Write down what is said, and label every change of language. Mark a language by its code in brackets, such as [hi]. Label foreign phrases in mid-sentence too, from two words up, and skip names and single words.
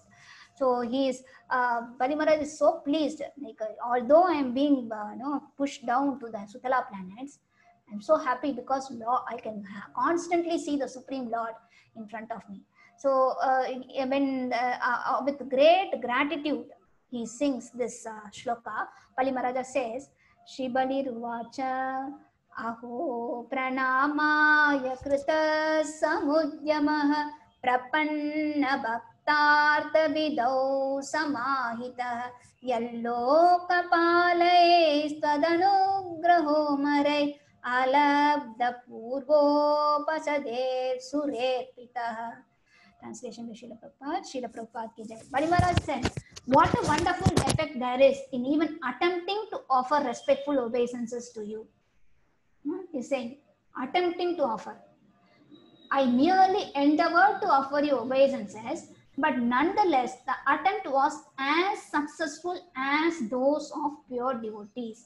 [en] So Bali Maharaj is so pleased, like although I am being pushed down to the Sutala planets, I'm so happy because I can constantly see the Supreme Lord in front of me. So when with great gratitude, he sings this shloka. Bali Maharaja says, [sa] श्री बलिरुवाच अहो प्रणामाय कृत समुद्यमः प्रपन्न भक्तार्थ विधौ समाहित यल्लोकपालैः स्तदनुग्रहो मरै अलब्ध पूर्वोपसदे सुरेपित. [en] Translation by Srila Prabhupada. Srila Prabhupada [hi] ki jai. [en] Bali Maharaj said, what a wonderful effect there is in even attempting to offer respectful obeisances to you. He's saying, attempting to offer. I merely endeavored to offer you obeisances, but nonetheless, the attempt was as successful as those of pure devotees.